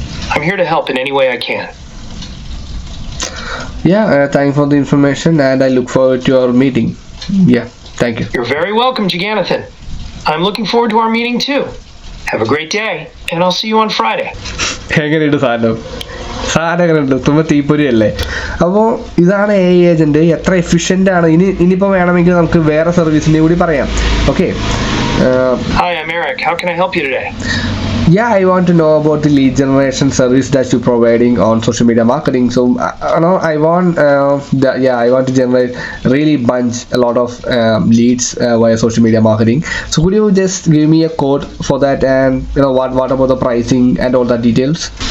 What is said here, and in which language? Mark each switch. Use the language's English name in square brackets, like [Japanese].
[English] I'm here to help in any way I can. Thank you for the information and I look forward to our meeting. Thank you. You're very welcome, Jagannathan. I'm looking forward to our meeting too. Have a great day, and I'll see you on Friday. [Malayalam] എങ്ങനെയുണ്ട് സാധനം എങ്ങനെയുണ്ട്? തുമ്പ തീപ്പൊരി അല്ലേ? അപ്പോൾ ഇതാണ് AI agent. എത്ര efficient ആണ്. ഇനിയിപ്പോൾ വേണമെങ്കിൽ നമുക്ക് വേറെ സർവീസിൻ്റെ കൂടി പറയാം. Okay. [English] Hi, I'm Eric. How can I help you today? I want to know about the lead generation service that you're providing on social media marketing. So I want to generate really a lot of leads via social media marketing. So could you just give me a code for that, and what about the pricing and all the details?